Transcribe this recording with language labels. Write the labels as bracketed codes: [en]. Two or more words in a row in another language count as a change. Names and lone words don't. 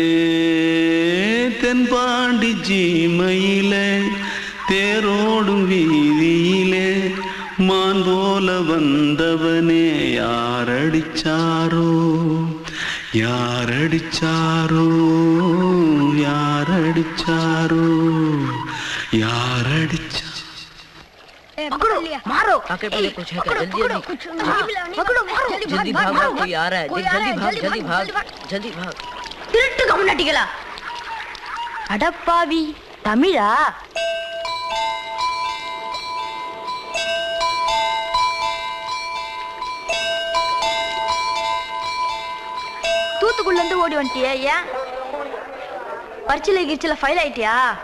[ta] தென்பாண்டி சீமையிலே தேரோடும் வீதியிலே மான் போல வந்தவனே யாரடிச்சாரோ யாரடிச்சாரோ யாரடிச்சாரோ யாரடிச்சா [hi] मारो आके पहले कुछ है क्या जल्दी जल्दी पकड़ो मारो जल्दी भाग भाग कोई आ रहा है जल्दी भाग जल्दी भाग [ta] திருட்டு கம்யூனிட்டிகளா அடப்பாவி தமிழா தூத்துக்குள்ள இருந்து ஓடி வந்துட்டியா ஏன் பரிச்சையில கிரிச்சல ஃபைல் ஆயிட்டியா